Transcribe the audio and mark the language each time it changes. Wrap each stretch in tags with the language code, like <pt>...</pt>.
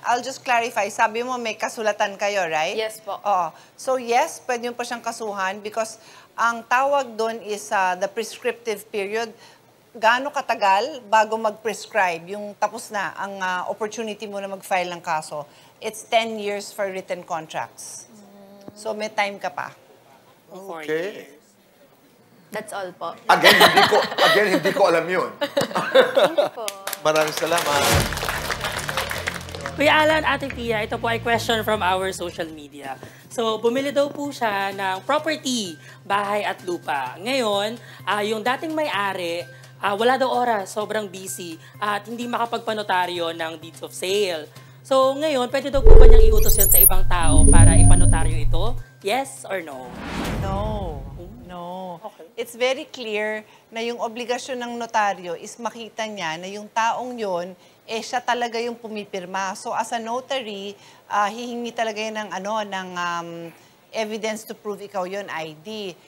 <en>I'll just clarify.</en> <tl>Sabi mo may kasulatan kayo, right? Yes po. Oo. So, yes, pwede mo pa siyang kasuhan because ang tawag doon is</tl> <en>the prescriptive period.</en> <tl>Gaano katagal bago mag-prescribe? Yung tapos na ang opportunity mo na mag-file ng kaso.</tl> <en>It's 10 years for written contracts.</en> <tl>So, may time ka pa.</tl> <en>Okay. That's all po.</en> <tl>Again, hindi ko alam yun. Maraming salamat. Kuya Alan, Ate Pia, ito po ay</tl> <en>question from our social media.</en> <tl>So, bumili daw po siya ng property, bahay at lupa. Ngayon, yung dating may-ari, wala daw oras, sobrang busy, at hindi makapagpanotaryo ng deeds of sale. So, ngayon, pwede daw po ba niyang iutos yun sa ibang tao para ipanotaryo ito?</tl> <en>Yes or no? No. No. Okay.</en> <tl>It's very clear na yung obligasyon ng notaryo is makita niya na yung taong yon siya talaga yung pumipirma.</tl> <en>So as a notary,</en> <tl>hihingi talaga yun ng</tl> <en>evidence to prove</en> <tl>ikaw yon, ID.</tl>